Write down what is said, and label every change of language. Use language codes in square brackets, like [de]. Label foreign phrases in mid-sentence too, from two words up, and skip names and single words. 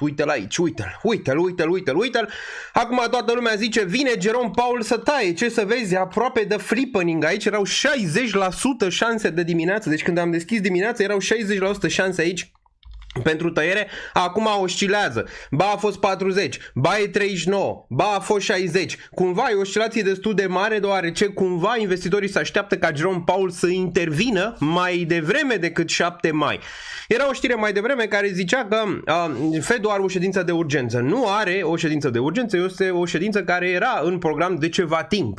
[ro] Uite-l aici, uite-l. Acum toată lumea zice, vine Jerome Powell să taie, ce să vezi, aproape de flippening, aici erau 60% șanse de dimineață, deci când am deschis dimineața erau 60% șanse aici pentru tăiere, acum oscilează. Ba a fost 40, ba e 39, ba a fost 60. Cumva e o oscilație destul de mare, deoarece cumva investitorii se așteaptă ca Jerome Powell să intervină mai devreme decât 7 mai. Era o știre mai devreme care zicea că Fed-ul are o ședință de urgență. Nu are o ședință de urgență, este o ședință care era în program de ceva timp.